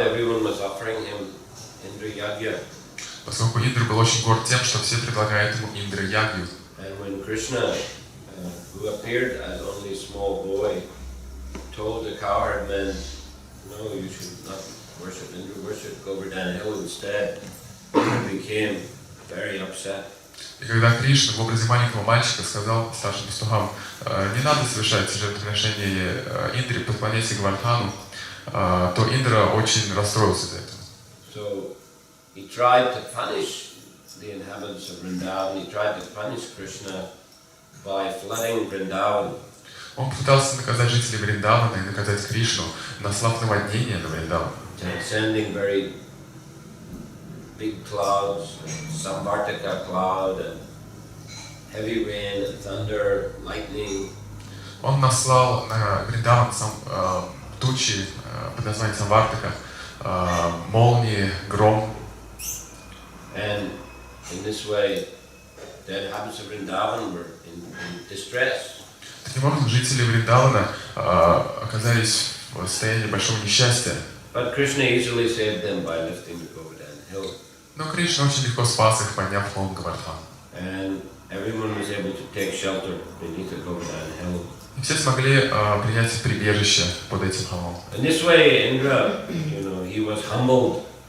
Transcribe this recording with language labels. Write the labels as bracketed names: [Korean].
[English] Everyone was offering him Indra Yagya. [Russian] Поскольку Индра был очень горд тем, что все предлагают ему Индра Ягью. [English] And when Krishna, who appeared as only a small boy, told the cowherd men No, you should not worship Indra, worship Govardhan Hill instead. Indra became very upset. [Russian] И когда Кришна в образе маленького мальчика сказал старшим пастухам, не надо совершать жертвоприношение Индре, поклоняйся Гавардхану, то Индра очень расстроился из-за этого. [English] So he tried to punish the inhabitants of Vrindavan. He tried to punish Krishna by flooding Vrindavan. [Russian] Он попытался наказать жителей Вриндавана и наказать Кришну, наслав наводнение на Вриндаван. [English] Sending very big clouds, samvartika cloud, and heavy rain, and thunder, lightning. [Russian] Он наслал на Вриндаван тучи под названием Самвартака, молнии, гром. [English] And in this way, the inhabitants of Vrindavan were in distress. [Russian] Таким образом, жители Вриндавана оказались в состоянии большого несчастья. [English] But Krishna easily saved them by lifting the Govardhan Hill. [Russian] Но Кришна очень легко спас их, подняв холм Гавардхан. [English] And everyone was able to take shelter beneath the Govardhan Hill. [Russian] И все смогли принять прибежище под этим холмом. [English] In this way, Indra, he was humbled.